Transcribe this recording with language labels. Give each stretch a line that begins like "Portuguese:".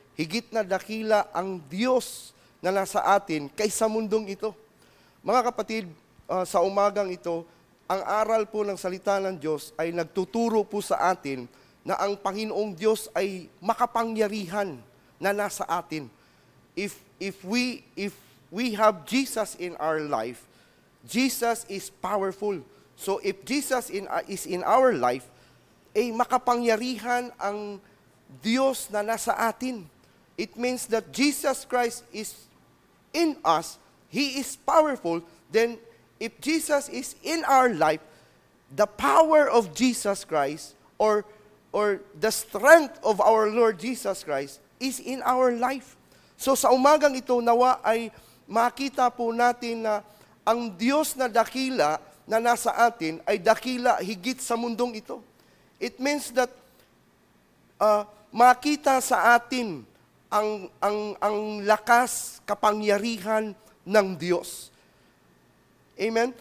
Filipino: Higit na dakila ang Diyos na nasa atin kaysa mundong ito. Mga kapatid, sa umagang ito, ang aral po ng salita ng Diyos ay nagtuturo po sa atin na ang Panginoong Diyos ay makapangyarihan na nasa atin.
English: If we have Jesus in our life, Jesus is powerful. So if Jesus is in our life,
Filipino: makapangyarihan ang Diyos na nasa atin.
English: It means that Jesus Christ is in us, He is powerful. Then if Jesus is in our life, the power of Jesus Christ or the strength of our Lord Jesus Christ is in our life.
Filipino: So sa umagang ito, nawa ay makita po natin na ang Diyos na dakila na nasa atin ay dakila higit sa mundong ito.
English: It means that
Filipino: makita sa atin ang lakas, kapangyarihan ng Diyos. Amen?